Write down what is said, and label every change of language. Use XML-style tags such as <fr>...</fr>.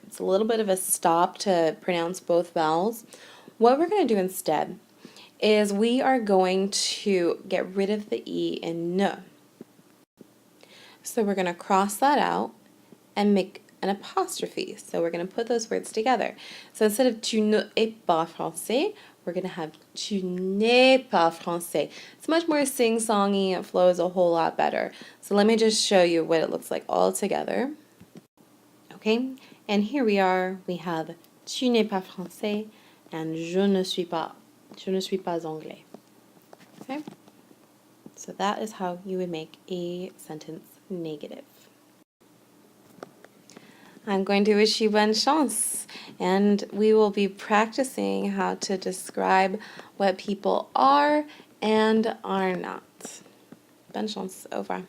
<en>It's a little bit of a stop to pronounce both vowels. What we're going to do instead is we are going to get rid of the E in ne. So we're going to cross that out and make an apostrophe. So we're going to put those words together.</en> <fr>So instead of tu ne es pas français, we're going to have tu n'es pas français.</fr> <en>It's much more sing-songy. It flows a whole lot better. So let me just show you what it looks like all together. Okay, and here we are.</en> <fr>We have tu n'es pas français and je ne suis pas. Je ne suis pas anglais.</fr> <en>Okay, so that is how you would make a sentence negative. I'm going to wish you bonne chance, and we will be practicing how to describe what people are and are not. Bonne chance. Au revoir.</en>